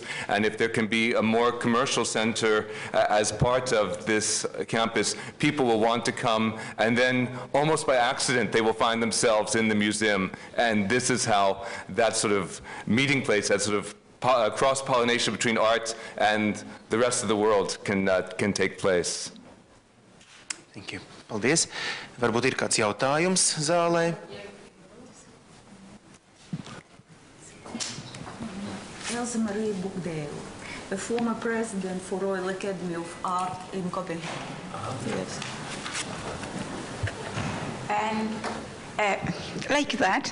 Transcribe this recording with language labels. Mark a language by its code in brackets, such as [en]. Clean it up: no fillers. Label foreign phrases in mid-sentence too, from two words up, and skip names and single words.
[en] And if there can be a more commercial center as part of this campus, people will want to come. And then almost by accident, they will find themselves in the museum. And this is how that sort of meeting place, that sort of cross-pollination between art and the rest of the world can take place. Thank you. [lv] Paldies. Varbūt ir kāds jautājums zālē? [en] Elsa Marie Bukdale, a former president for Royal Academy of Art in Copenhagen. Yes. And like that.